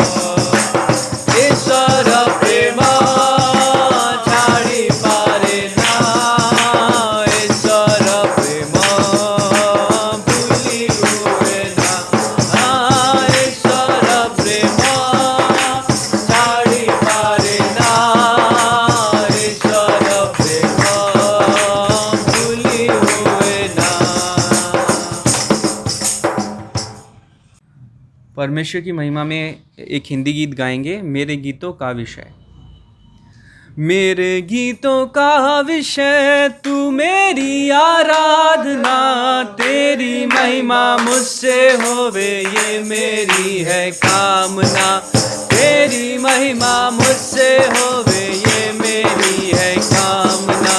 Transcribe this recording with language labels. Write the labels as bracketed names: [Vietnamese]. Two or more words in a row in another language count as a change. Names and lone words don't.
[Odia] ଈଶ୍ୱର ପ୍ରେମ ଛାଡ଼ି ପାରେ ନା ଈଶ୍ୱର ପ୍ରେମ ଭୁଲି ହୁଏ ନା ଈଶ୍ୱର ପ୍ରେମ ଛାଡ଼ି ପାରେ ନା ଈଶ୍ୱର ପ୍ରେମ ଭୁଲି ହୁଏ ନା। [Hindi] परमेश्वर की महिमा में एक हिंदी गीत गाएंगे, मेरे गीतों का विषय। मेरे गीतों का विषय तू मेरी आराधना, तेरी महिमा मुझसे होवे ये मेरी है कामना, तेरी महिमा मुझसे होवे ये मेरी है कामना।